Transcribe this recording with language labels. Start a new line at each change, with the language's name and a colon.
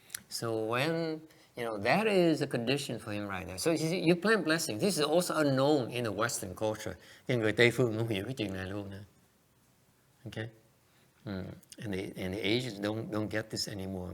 English: So when, that is a condition for him right now. So you plant blessings. This is also unknown in the Western culture.
Vietnamese: Cái người Tây phương không hiểu cái chuyện này luôn.
English: Okay? And the Asians don't get this anymore.